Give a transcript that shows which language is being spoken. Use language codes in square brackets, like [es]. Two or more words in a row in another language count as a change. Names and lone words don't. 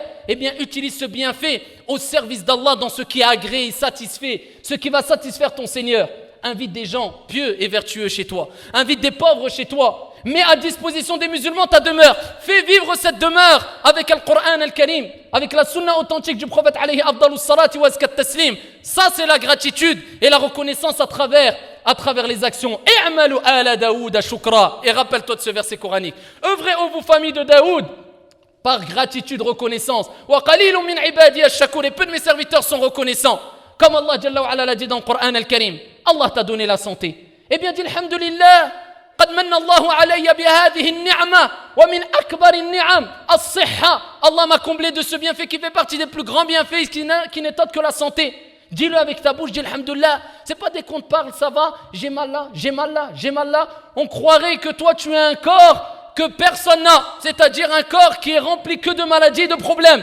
[fr] Eh bien, utilise ce bienfait au service d'Allah dans ce qui est agréé et satisfait, ce qui va satisfaire ton Seigneur. Invite des gens pieux et vertueux chez toi. Invite des pauvres chez toi. Mets à disposition des musulmans ta demeure. Fais vivre cette demeure avec le Coran al-Karim, avec la sunna authentique du prophète [ar] عليه أفضل الصلاة وأزكى التسليم. [fr] Ça, c'est la gratitude et la reconnaissance à travers les actions. [ar] اعملوا آل داود شكرا. [fr] Et rappelle-toi de ce verset coranique. Œuvrez, ô vous famille de Daoud, par gratitude, reconnaissance. [ar] وقليل من عبادي الشكور. [fr] Et peu de mes serviteurs sont reconnaissants. Comme Allah [ar] جل وعلا [fr] l'a dit dans le Coran al-Karim, Allah t'a donné la santé. Eh bien, dis [ar] Alhamdulillah, قد من الله علي بهذه النعمة ومن أكبر النعم الصحة. [fr] Allah m'a comblé de ce bienfait qui fait partie des plus grands bienfaits qui n'est autre que la santé. Dis-le avec ta bouche, dis Alhamdulillah. C'est pas dès qu'on te parle, ça va, j'ai mal là, j'ai mal là, j'ai mal là. On croirait que toi tu as un corps que personne n'a, c'est-à-dire un corps qui est rempli que de maladies et de problèmes.